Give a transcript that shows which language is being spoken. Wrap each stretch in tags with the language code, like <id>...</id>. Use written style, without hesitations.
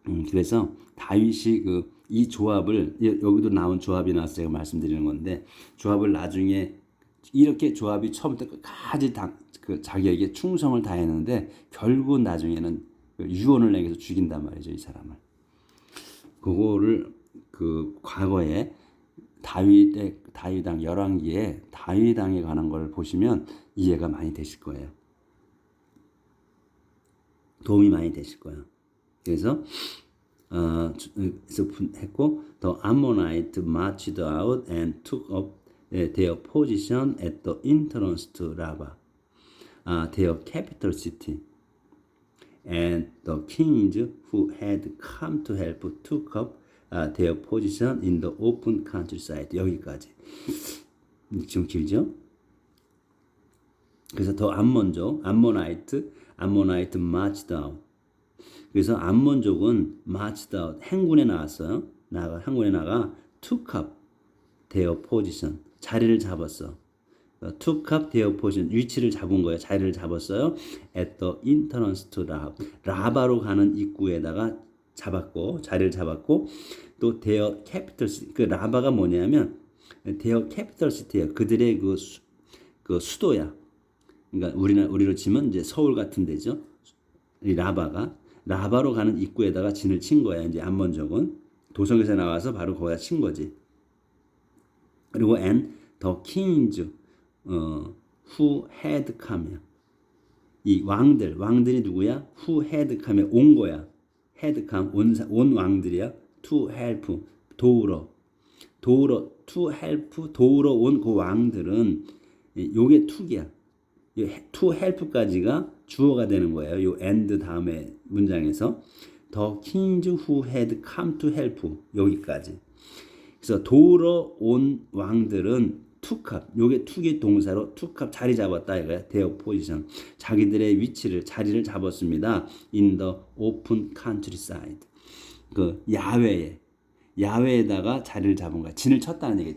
<ko>그래서 다윗이 이 조합을 여기도 나온 조합이 나와서 제가 말씀드리는 건데 조합을 나중에 이렇게 조합이 처음부터 끝까지 자기에게 충성을 다했는데 결국 나중에는 유언을 내게서 죽인단 말이죠. 이 사람을. 그거를 과거에 다윗왕 열왕기에 다윗왕에 관한 걸 보시면 이해가 많이 되실 거예요. 도움이 많이 되실 거예요. 그래서 했고</ko> <en>the Ammonites marched out and took up their position at the entrance to Rabbah, their capital city. And the kings who had come to help took up their position in the open countryside.</en> <ko>여기까지. 좀 길죠? 그래서 더 암몬족, 암모나이트</ko> <en>marched out.</en> <ko>그래서 암몬족은</ko> <en>marched out,</en> <ko>행군에 나왔어요. 행군에 나가</ko> <en>took up their position,</en> <ko>자리를 잡았어.</ko> <en>took up their position,</en> <ko>위치를 잡은 거예요. 자리를 잡았어요.</ko> <en>at the entrance to</en> <ko>라바로 가는 입구에다가 자리를 잡았고 또</ko> <en>their capital city,</en> <ko>그 라바가 뭐냐면 their capital city예요. 그들의 그 수도야. 그러니까 우리로 치면 이제 서울 같은 데죠. 이 라바로 가는 입구에다가 진을 친 거야. 이제 암몬족은 도성에서 나와서 바로 거기다 친 거지. 그리고</ko> <en>and the kings who had come.</en> <ko>이 왕들이 누구야?</ko> <en>who had come</en> <ko>온 거야.</ko> <en>had come</en> <ko>온 왕들이야.</ko> <en>to help</en> <ko>도우러 to help 도우러 온 그 왕들은 요게 to기야. to help까지가 주어가 되는 거예요. 요 and 다음에 문장에서</ko> <en>the kings who had come to help</en> <ko>여기까지. 그래서 도우러 온 왕들은</ko> <en>took up,</en> <ko>요게 took의 동사로 took up 자리 잡았다 이거야.</ko> <en>their position,</en> <ko>자기들의 자리를 잡았습니다.</ko> <en>in the open countryside,</en> <ko>그 야외에다가 자리를 잡은 거야. 진을 쳤다는 얘기예요.</ko>